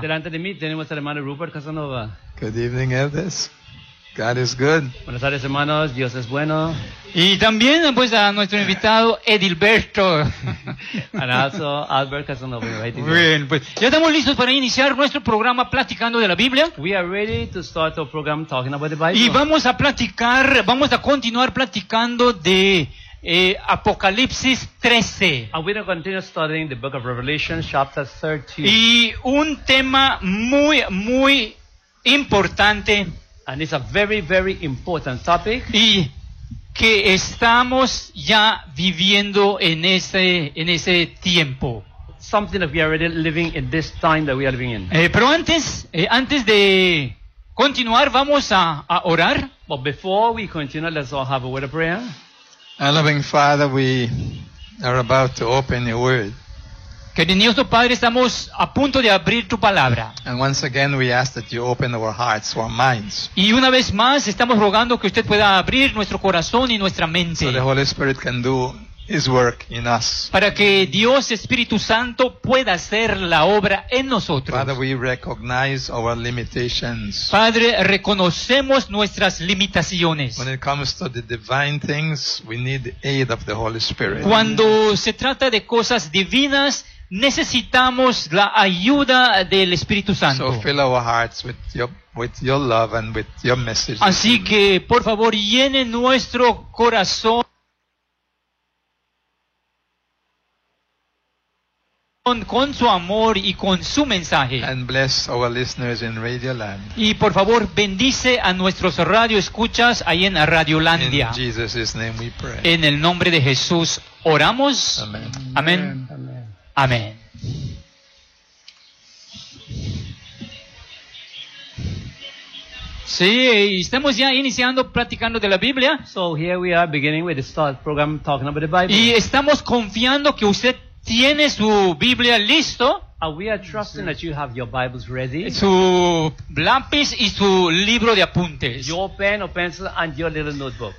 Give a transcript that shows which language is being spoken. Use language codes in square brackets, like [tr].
[es] Delante de mí tenemos al hermano Rupert Casanova. [en] Good evening, Elders. God is good. [es] Buenas tardes, hermanos. Dios es bueno. Y también pues a nuestro invitado Edilberto. [en] And also Albert Casanova. Right [es] in bien, pues ya estamos listos para iniciar nuestro programa platicando de la Biblia. [en] We are ready to start our program talking about the Bible. [es] Y vamos a platicar, vamos a continuar platicando de Apocalipsis 13. [en] And we're going to continue studying the book of Revelation, chapter 13. [es] Y un tema muy, muy importante. [en] And it's a very, very important topic. [es] Y que estamos ya viviendo en ese tiempo. [en] Something that we are already living in this time that we are living in. [es] Pero antes, antes de continuar, vamos a orar. [en] But before we continue, let's all have a word of prayer. Our loving Father, we are about to open your word. [es] Querido Padre, estamos a punto de abrir tu palabra. [en] And once again we ask that you open our hearts, our minds. [es] Y una vez más estamos rogando que usted pueda abrir nuestro corazón y nuestra mente. [en] So the Holy Spirit can do his work in us. [es] Para que Dios Espíritu Santo pueda hacer la obra en nosotros. [en] Father, we recognize our limitations. [es] Padre, reconocemos nuestras limitaciones. [en] When it comes to the divine things, we need the aid of the Holy Spirit. [es] Cuando se trata de cosas divinas, necesitamos la ayuda del Espíritu Santo. [en] So fill our hearts with your love and with your message. [es] Así que, por favor, llene nuestro corazón con su amor y con su mensaje. [en] And bless our listeners in Radio Land. [es] Y por favor bendice a nuestros radioescuchas ahí en Radiolandia. [en] In Jesus' name we pray. [es] En el nombre de Jesús oramos. Amén. Amén. Amén. Sí, estamos ya iniciando platicando de la Biblia. [en] So here we are beginning with the start program talking about the Bible. [es] Y estamos confiando que usted tiene su Biblia listo. [en] We are trusting that you have your Bibles ready. [es] Su lápiz y su libro de apuntes. [en] Your pen or pencil and your little notebook.